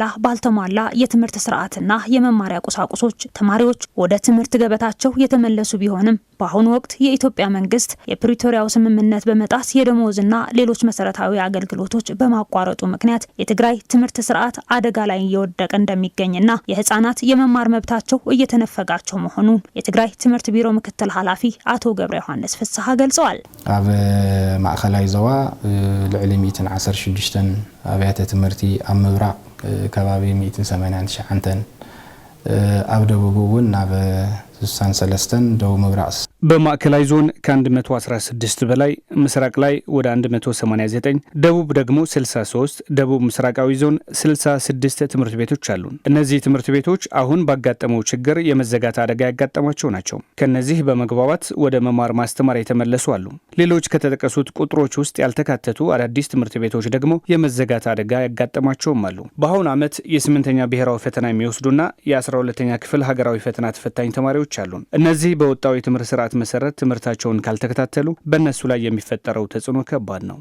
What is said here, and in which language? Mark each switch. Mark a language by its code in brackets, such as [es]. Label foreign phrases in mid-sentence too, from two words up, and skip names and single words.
[am] ባልተሟላ የትምህርት ስርዓትና የመማሪያ ቁሳቁሶች ተማሪዎች ወደ ትምህርት ገበታቸው የተመለሱ ቢሆንም በአሁኑ ወቅት የኢትዮጵያ መንግስት የፕሪቶሪያው ስምምነት በመጣስ የደሞዝና ሌሎች መሰረታዊ አገልግሎቶች በማቋረጡ ምክንያት የትግራይ ትምህርት ስርዓት አደጋ ላይ እየወደቀ እንደሚገኝና የህፃናት የመማር መብታቸው እየተነፈጋቸው መሆኑን የትግራይ ትምህርት ቢሮ ምክትል ኃላፊ አቶ ገብረ ዮሐንስ ፍስሐ ገልጸዋል። [ti] ኣብ ማእከላይ ዞባ ልዕሊ 116 ኣብያተ ትምህርቲ ኣብ ምብራቅ ከባቢ 189 ኣብ ደቡብ እውን ናብ 63 ደቡብ ምብራቅ [am] በማዕከላዊ ዞን ከ116 በላይ ምስራቅ ላይ ወደ 189 ደቡብ ደግሞ 63 ደቡብ ምስራቃዊ ዞን 66 ትምህርት ቤቶች አሉ። እነዚህ ትምህርት ቤቶች አሁን ባጋጠመው ችግር የመዘጋት አደጋ ያጋጠማቸው ናቸው። ከነዚህ በመግባባት ወደ መማር ማስተማር የተመለሱ አሉ። ሌሎች ከተጠቀሱት ቁጥሮች ውስጥ ያልተካተቱ አዳዲስ ትምህርት ቤቶች ደግሞ የመዘጋት አደጋ ያጋጠማቸውም አሉ። በአሁኑ ዓመት የ8ኛ ብሔራዊ ፈተና የሚወስዱና የ12ኛ ክፍል ሀገራዊ ፈተና ተፈታኝ ተማሪዎች አሉ። እነዚህ በወጣው የትምህርት ስርዓት መሰረት ትምህርታቸውን ካልተከታተሉ በእነሱ ላይ የሚፈጠረው ተጽዕኖ ከባድ ነው።